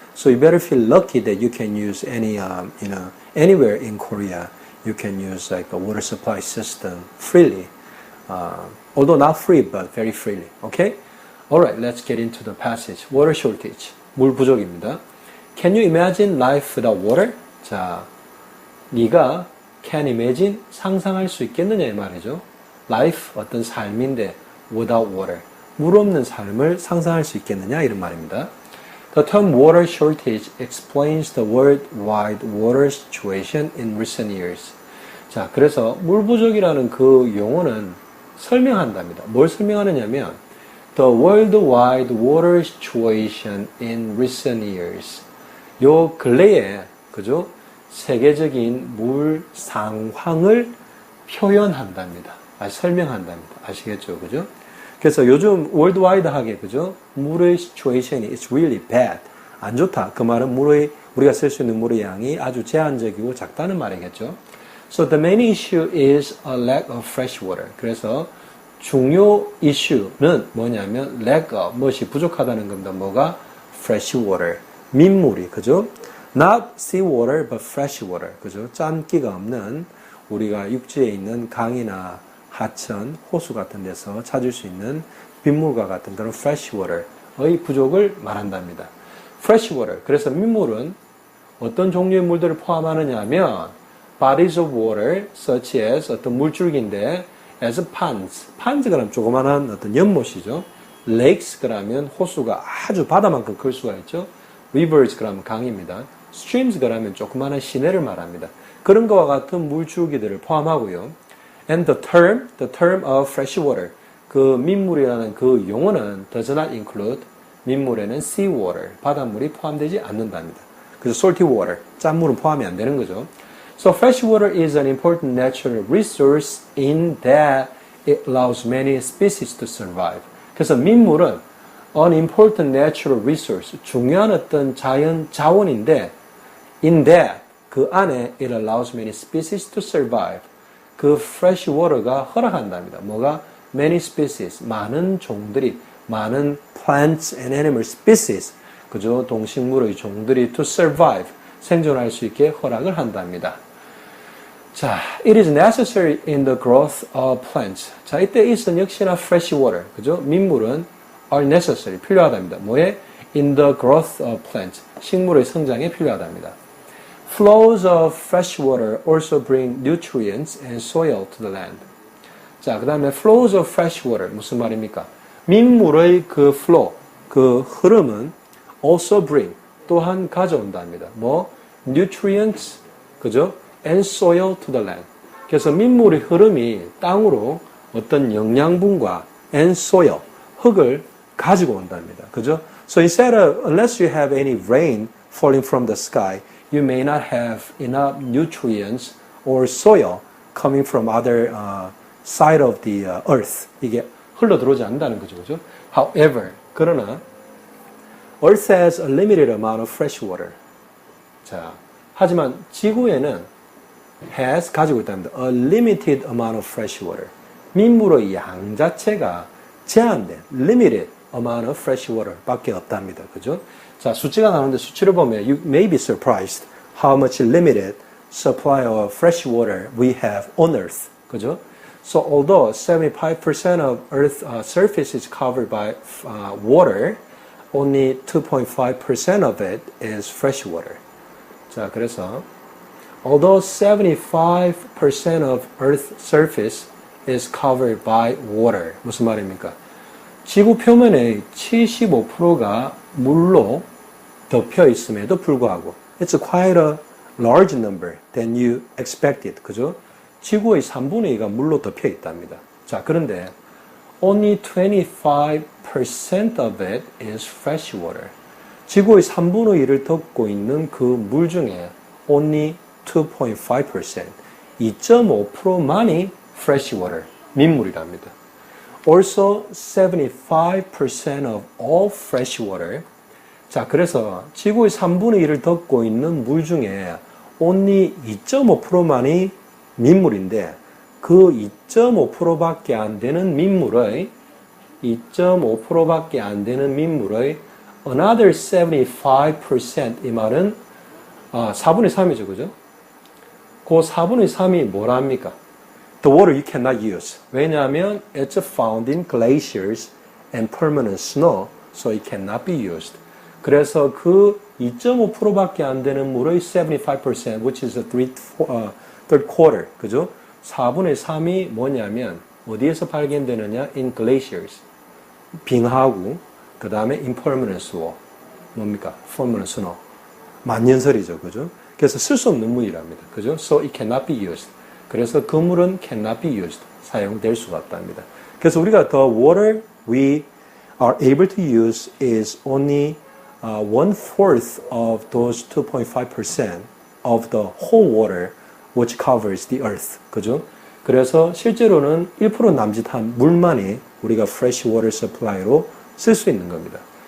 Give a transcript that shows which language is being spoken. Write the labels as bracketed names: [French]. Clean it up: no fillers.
[English] So you better feel lucky that you can use anywhere in Korea, you can use like a water supply system freely. Although not free, but very freely. Okay? Alright, let's get into the passage. Water shortage. [Korean] 물 부족입니다. [English] Can you imagine life without water? [Korean] 자, 네가 [English] can imagine [Korean] 상상할 수 있겠느냐 이 말이죠. Life 어떤 삶인데 [English] without water [Korean] 물 없는 삶을 상상할 수 있겠느냐 이런 말입니다. [English] The term water shortage explains the worldwide water situation in recent years. [Korean] 자, 그래서 물 부족이라는 그 용어는 설명한답니다. 뭘 설명하느냐면 [English] the worldwide water situation in recent years. [Korean] 요 근래에 그죠? 세계적인 물 상황을 표현한답니다. 설명한답니다. 아시겠죠? 그죠? 그래서 요즘 월드와이드하게 그죠? 물의 [English] situation이 is really bad. [Korean] 안 좋다. 그 말은 우리가 쓸 수 있는 물의 양이 아주 제한적이고 작다는 말이겠죠. [English] So the main issue is a lack of fresh water. [Korean] 그래서 중요 이슈는 뭐냐면 [English] lack of, [Korean] 무엇이 부족하다는 겁니다. 뭐가? fresh water. 민물이, 그죠? [English] Not seawater, but fresh water. [Korean] 그죠? 짠기가 없는 우리가 육지에 있는 강이나 하천, 호수 같은 데서 찾을 수 있는 빗물과 같은 그런 fresh water의 부족을 말한답니다. [English] fresh water. [Korean] 그래서 민물은 어떤 종류의 물들을 포함하느냐 하면 [English] bodies of water, such as [Korean] 어떤 물줄기인데 as ponds. ponds 그러면 조그만한 어떤 연못이죠. lakes 그러면 호수가 아주 바다만큼 클 수가 있죠. rivers 그러면 강입니다. streams 그러면 조그마한 시내를 말합니다. 그런 것과 같은 물줄기들을 포함하고요. [English] And the term of fresh water. [Korean] 그 민물이라는 그 용어는 [English] does not include [Korean] 민물에는 sea water, 바닷물이 포함되지 않는답니다. 그래서 salty water, 짠물은 포함이 안 되는 거죠. [English] So fresh water is an important natural resource in that it allows many species to survive. 그래서 민물은 an important natural resource, [Korean] 중요한 어떤 자연 자원인데 [English] in that, [Korean] 그 안에 [English] it allows many species to survive. [Korean] 그 fresh water가 허락한답니다. 뭐가? [English] many species, [Korean] 많은 종들이, [English] 많은 plants and animal species, 그죠? [Korean] 동식물의 종들이 to survive, 생존할 수 있게 허락을 한답니다. [English] 자, it is necessary in the growth of plants. [Korean] 자, 이때 있은 역시나 fresh water, 그죠? 민물은 [English] are necessary, [Korean] 필요하답니다. 뭐에? [English] in the growth of plants, [Korean] 식물의 성장에 필요하답니다. [English] Flows of fresh water also bring nutrients and soil to the land. [Korean] 자, 그 다음에 flows of fresh water, 무슨 말입니까? 민물의 그 flow, 그 흐름은 [English] also bring, [Korean] 또한 가져온답니다. 뭐? [English] nutrients, 그죠? and soil to the land. [Korean] 그래서 민물의 흐름이 땅으로 어떤 영양분과 [English] and soil, [Korean] 흙을 가지고 온답니다. 그죠? [English] So instead of, unless you have any rain falling from the sky, you may not have enough nutrients or soil coming from other side of the earth. [Korean] 이게 흘러 들어오지 않는다는 거죠. 그죠? [English] However, [Korean] 그러나 [English] earth has a limited amount of fresh water. [Korean] 자, 하지만 지구에는 has 가지고 있답니다. [English] A limited amount of fresh water. [Korean] 민물의 양 자체가 제한된 [English] limited amount of fresh water [Korean] 밖에 없답니다. 그죠? 자, 수치가 나오는데 수치를 보면 [English] you may be surprised how much limited supply of fresh water we have on earth. [Korean] 그죠? [English] So although 75% of earth surface is covered by water, only 2.5% of it is fresh water. 자, 그래서 although 75% of earth surface is covered by water. [Korean] 무슨 말입니까? 지구 표면의 75%가 물로 덮여 있음에도 불구하고 [English] it's quite a large number than you expected. 그죠? [Korean] 지구의 3분의 2가 물로 덮여 있답니다. 자, 그런데 [English] only 25% of it is fresh water. [Korean] 지구의 3분의 2를 덮고 있는 그 물 중에 only 2.5%, 2.5%만이 fresh water, 민물이랍니다. [English] Also 75% of all fresh water. [Korean] 자, 그래서 지구의 3분의 2를 덮고 있는 물 중에 only 2.5%만이 민물인데 그 2.5%밖에 안 되는 민물의 2.5%밖에 안 되는 민물의 another 75% 이 말은 4분의 3이죠, 그죠? 그 4분의 3이 뭐랍니까? [English] The water you cannot use. [Korean] 왜냐하면 [English] it's found in glaciers and permanent snow, so it cannot be used. [Korean] 그래서 그 2.5%밖에 안 되는 물의 75%, [English] which is a third quarter, [Korean] 그죠? 4분의 3이 뭐냐면 어디에서 발견되느냐? In glaciers, 빙하구, 그 다음에 impermanent snow, 뭡니까? permanent snow, 만년설이죠, 그죠? 그래서 쓸 수 없는 물이랍니다, 그죠? [English] So it cannot be used. [Korean] 그래서 그 물은 [English] cannot be used, [Korean] 사용될 수가 없답니다. 그래서 우리가 [English] the water we are able to use is only 1/4 of those 2.5% of the whole water which covers the earth. [Korean] 그죠? 그래서 실제로는 1% 남짓한 물만이 우리가 fresh water supply로 쓸 수 있는 겁니다.